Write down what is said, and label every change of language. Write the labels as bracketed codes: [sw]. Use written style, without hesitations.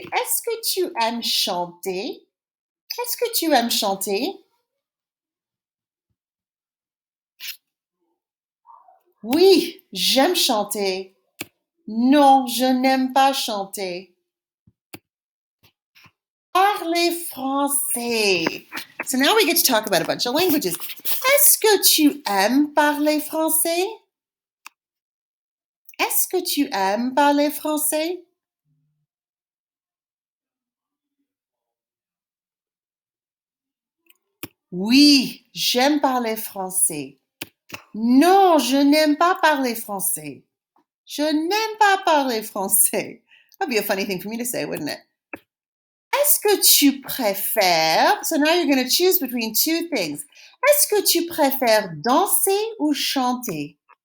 [fr] Est-ce que tu aimes chanter? Est-ce que tu aimes chanter? Oui, j'aime chanter. Non, je n'aime pas chanter. Parler français. [en] So now we get to talk about a bunch of languages. [fr] Est-ce que tu aimes parler français? Est-ce que tu aimes parler français? Oui, j'aime parler français. Non, je n'aime pas parler français. Je n'aime pas parler français. [en] That'd be a funny thing for me to say, wouldn't it? [fr] Est-ce que tu préfères? [en] So now you're going to choose between two things. [fr] Est-ce que tu préfères danser ou chanter?